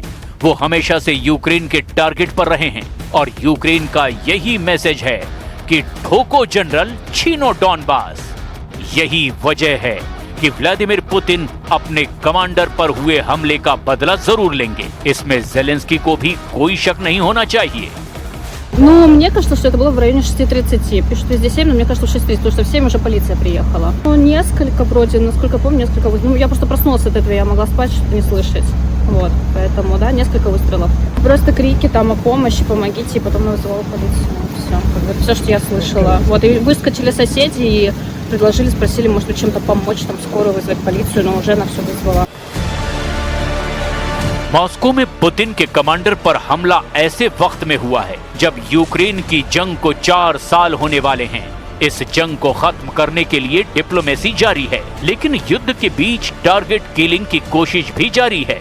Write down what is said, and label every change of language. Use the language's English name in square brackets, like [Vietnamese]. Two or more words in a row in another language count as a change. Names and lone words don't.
[Hindi] वो हमेशा से यूक्रेन के टारगेट पर रहे हैं और यूक्रेन का यही मैसेज है कि ठोको जनरल, छीनो डॉनबास। यही वजह है कि व्लादिमीर पुतिन अपने कमांडर पर हुए हमले का बदला जरूर लेंगे। इसमें ज़ेलेंस्की को भी कोई शक नहीं होना चाहिए। [Russian] Ну, мне кажется, что это было в районе 6:30. Пишут везде 7, но мне кажется, 6:30, потому что в 7 уже полиция приехала. Ну, несколько вроде, насколько помню, несколько выстрелов. Ну, я просто проснулась от этого, я могла спать, что-то не слышать. Вот, поэтому, да, несколько выстрелов. Просто крики там о помощи, помогите, и потом я вызвала полицию. Все, все, что я слышала. Вот, и выскочили соседи и предложили, спросили, может быть, чем-то помочь, там, скорую вызвать, полицию, но уже она все вызвала. [Hindi] मॉस्को में पुतिन के कमांडर पर हमला ऐसे वक्त में हुआ है जब यूक्रेन की जंग को 4 साल होने वाले हैं। इस जंग को खत्म करने के लिए डिप्लोमेसी जारी है, लेकिन युद्ध के बीच टारगेट किलिंग की कोशिश भी जारी है।